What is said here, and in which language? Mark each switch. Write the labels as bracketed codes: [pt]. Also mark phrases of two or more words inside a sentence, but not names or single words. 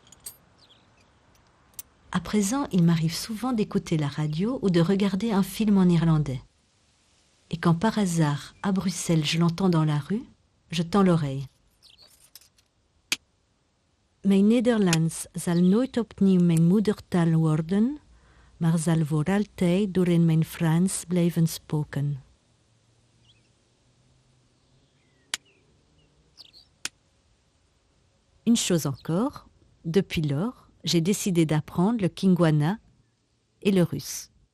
[fr] À présent, il m'arrive souvent d'écouter la radio ou de regarder un film en néerlandais. Et quand par hasard, à Bruxelles, je l'entends dans la rue, je tends l'oreille. [nl] Mijn Nederlands zal nooit opnieuw mijn moedertaal worden, maar zal voor altijd door in mijn Frans blijven spoken. [fr] Une chose encore, depuis lors, j'ai décidé d'apprendre le kingwana et le russe.